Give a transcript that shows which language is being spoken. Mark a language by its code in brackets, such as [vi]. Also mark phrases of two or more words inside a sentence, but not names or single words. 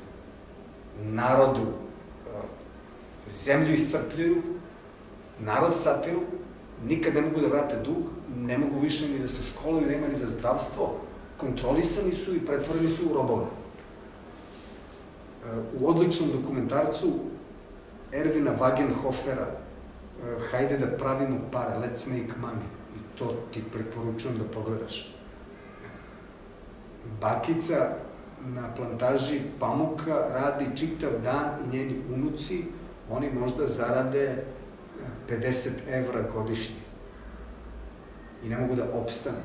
[sr] Narodu zemlju iscrpljuju, narod satiru, nikad ne mogu da vrate dug, ne mogu više ni da se školuju, nema ni za zdravstvo, kontrolisani su i pretvoreni su u robove. U odličnom dokumentarcu Ervina Wagenhofera Hajde da pravimo pare, [en] let's make money, [sr] i to ti preporučujem da pogledaš. Bakica na plantaži pamuka radi čitav dan i njeni unuci, oni možda zarade 50 evra godišnje i ne mogu da opstanu.